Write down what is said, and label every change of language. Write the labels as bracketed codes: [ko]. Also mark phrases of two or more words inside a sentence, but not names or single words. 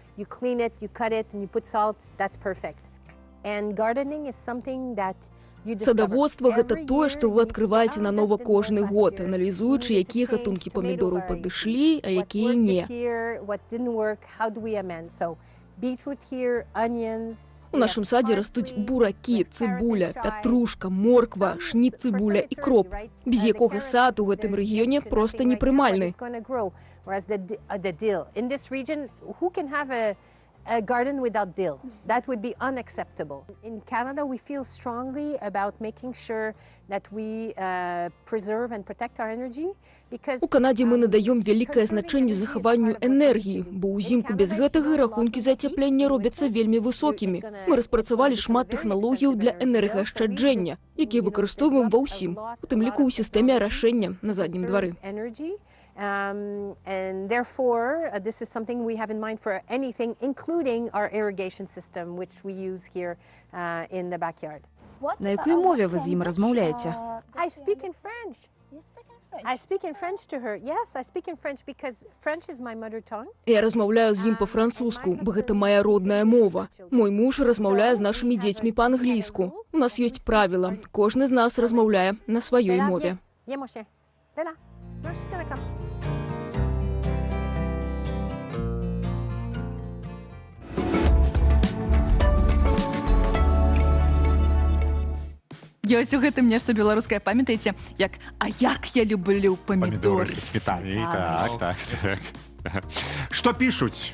[be] Садаводства – гэта тое, што вы адкрываеце нанова кожны год, аналізуючы, якія гатункі памідораў падышлі, а якія не. У нашым садзе растуць буракі, цыбуля, пятрушка, морква, шніт-цыбуля і кроп, без якога сад у гэтым рэгіёне проста непрымальны. [en] A garden without dill. That would be unacceptable. In Canada, we feel strongly about making sure that we preserve and protect our energy because [be] У Канадзе мы надаём вялікае значэнне захаванню энергіі, бо ўзімку без гэтага рахункі за ацяпленне робяцца вельмі высокімі. Мы распрацавалі шмат тэхналогіяў для энергаашчаджэння, якія выкарыстоўваем ва ўсім, у тым ліку ў сістэме арашэння на заднім двары. [en] And therefore, this is something we have in mind for anything, including our irrigation system, which we use here in the backyard. [uk] На якой мове ви з ним розмовляєте? [en] I speak in French. I speak in French to her. Yes, I speak in French because French is my mother tongue. [be] Я размаўляю з ім па-французску, бо гэта моя родная мова. Мой муж размаўляе з нашымі дзецьмі па-англійску. У нас ёсць правіла. Кожны з нас размаўляе на сваёй мове. [en] No, she's gonna come. [be] Ёсць у гэтым нешта беларускае, памятаеце, як «А як я люблю памідоры з сметанай». Так. Што пішуць?